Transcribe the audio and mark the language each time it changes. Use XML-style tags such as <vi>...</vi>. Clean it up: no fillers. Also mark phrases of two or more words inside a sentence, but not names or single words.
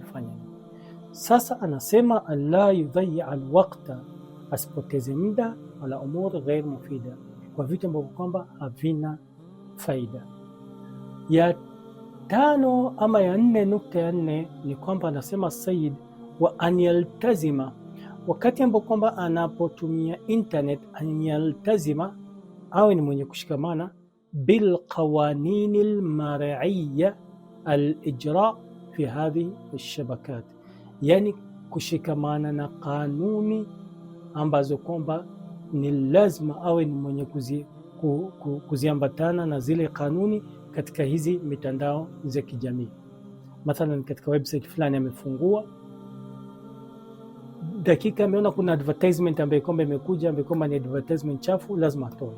<sw>Sasa anasema</sw> <ar>ألا يضيع الوقت,</ar> <sw>asipoteze muda</sw> <ar>على أمور غير مفيدة,</ar> <sw>kwa vitu ambavyo kwamba havina faida. Ya 5 ama ya 4, nukta ya 4 ni kwamba anasema Sayyid wa</sw> <ar>أن يلتزم,</ar> <sw>wakati ambapo kwamba anapotumia internet,</sw> <ar>أن يلتزم,</ar> <sw>awe ni mwenye kushikamana</sw> <ar>بالقوانين المرعية الإجراء في هذه الشبكات,</ar> <sw>yani kushikamana na kanuni ambazo kwamba ni lazima awe ni mwenye kuziambatana na zile kanuni katika hizi mitandao za kijamii. Mathalan katika website fulani amefungua, dakika ameona kuna advertisement ambayo kwamba imekuja, ambayo kwamba ni advertisement chafu, lazima atoe.</sw>